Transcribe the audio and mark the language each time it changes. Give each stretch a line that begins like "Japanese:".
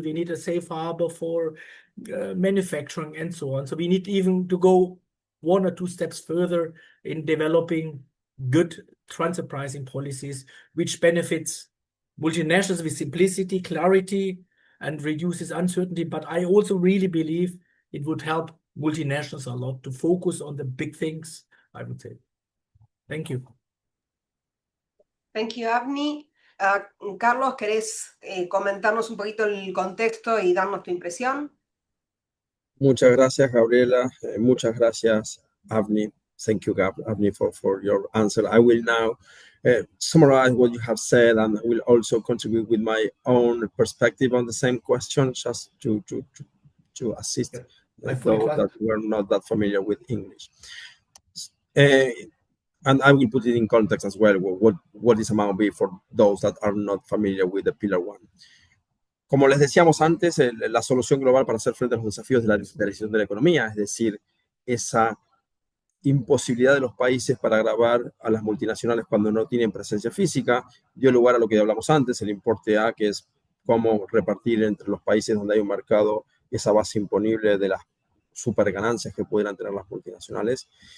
English: We need a safe harbor for manufacturing and so on. So we need even to go 1 or 2 steps further in developing good transfer pricing policies, which benefits multinationals with simplicity, clarity, and reduces uncertainty. But I also really believe it would help multinationals a lot to focus on the big things, I would say. Thank you. Thank you, Avni.
Spanish: Carlos, ¿querés comentarnos un poquito el contexto y darnos tu impresión? Muchas gracias, Gabriela. Muchas gracias, Avni.
English: Thank you, Avni, for your answer. I will now summarize what you have said, and will also contribute with my own perspective on the same question, just to assist those that were not that familiar with English. And I will put it in context as well, what is Amount B for those that are not familiar with the Pillar 1.
Spanish: Como les decíamos antes, la solución global para hacer frente a los desafíos de la digitalización de la economía, es decir, esa imposibilidad de los países para gravar a las multinacionales cuando no tienen presencia física, dio lugar a lo que hablamos antes, el importe A, que es cómo repartir entre los países donde hay un mercado esa base imponible de las super ganancias que pudieran tener las multinacionales.